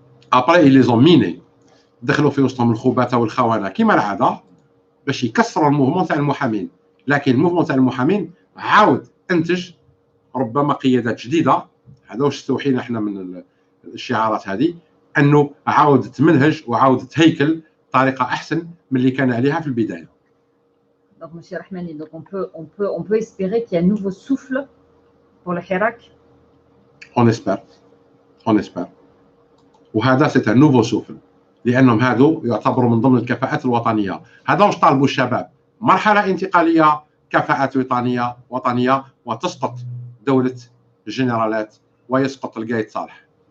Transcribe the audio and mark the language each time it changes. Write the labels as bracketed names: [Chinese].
[French] Après ils les ont minés, [Arabic] دخلوا في وسطهم الخبثاء والخونة كما العادة باش يكسروا الموفمون تاع المحامين. لكن الموفمون تاع المحامين عاود انتج ربما قيادات جديدة. هذا واش استوحينا احنا من الشعارات هذه، انه عاود تمنهج وعاود تهيكل طريقة احسن من اللي كان عليها في البداية. [French] Donc monsieur Rahmani, donc on peut espérer qu'il y a un nouveau souffle pour le Hirak. On espère. [Arabic] وهذا [French] c'est un nouveau souffle، [Arabic] لأنهم هادو يعتبروا من ضمن الكفاءات الوطنية. هذا واش طالبوا الشباب، مرحلة انتقالية، كفاءات وطنية وتسقط دولة الجنرالات ويسقط القايد صالح.